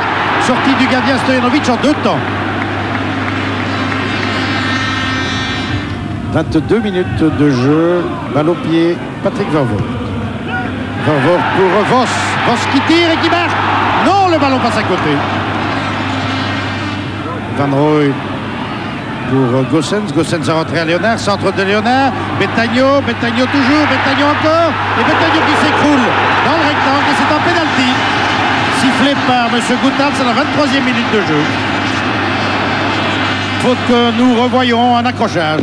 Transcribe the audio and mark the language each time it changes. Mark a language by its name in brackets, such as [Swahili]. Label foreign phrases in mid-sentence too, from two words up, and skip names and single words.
[French] Sortie du gardien Stojanovic en 2 temps. 22 minutes de jeu, balle au pied, Patrick Vervoort. Vervoort pour Voss. Voss qui tire et qui marque. Non, le ballon passe à côté. Van Rooij pour Goossens. Goossens a rentré à Léonard. Centre de Léonard. Betagno. Betagno toujours. Betagno encore. Et Betagno qui s'écroule dans le rectangle. Et c'est un pénalty sifflé par M. Goethals à la 23e minute de jeu. Faute que nous revoyons un accrochage.